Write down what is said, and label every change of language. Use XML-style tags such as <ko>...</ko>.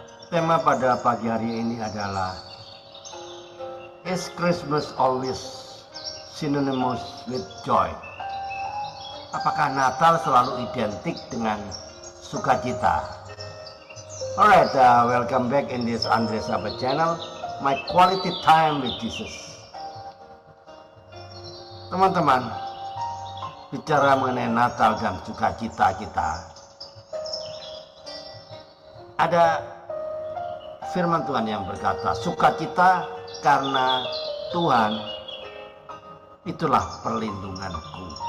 <id>Tema pada pagi hari ini adalah</id> <en>Is Christmas always synonymous with joy?</en> <id>Apakah Natal selalu identik dengan sukacita?</id> <en>Alright, welcome back in this Andre Sabat channel, my quality time with Jesus.</en> <id>Teman-teman, bicara mengenai Natal dan sukacita kita, ada firman Tuhan yang berkata, sukacita karena Tuhan itulah perlindunganku.</id>